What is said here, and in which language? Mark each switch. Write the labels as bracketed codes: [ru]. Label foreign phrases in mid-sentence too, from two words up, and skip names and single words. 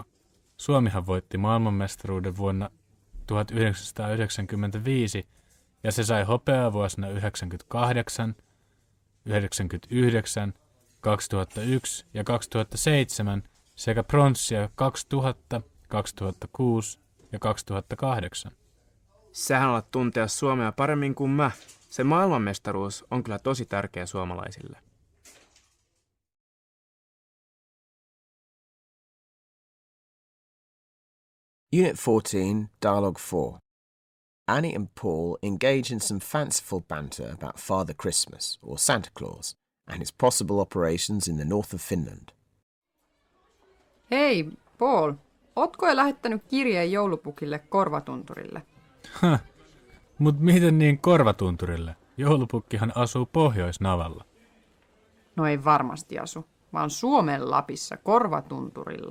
[fi] Suomihan voitti maailmanmestaruuden vuonna 1995 ja se sai hopeaa vuosina 1998, 1999, 2001 ja 2007 sekä pronssia 2000, 2006 ja 2008. Sähän alat tuntea Suomea paremmin kuin mä. Se maailmanmestaruus on kyllä tosi tärkeä suomalaisille. [en] Unit 14, Dialogue 4. Annie and Paul engage in some fanciful banter about Father Christmas, or Santa Claus, and his possible operations in the north of Finland. [fi] Hei, Paul, ootko jo lähettänyt kirjeen joulupukille Korvatunturille? Mut miten niin Korvatunturille? Joulupukkihan asuu Pohjoisnavalla. No ei varmasti asu, vaan Suomen Lapissa Korvatunturilla.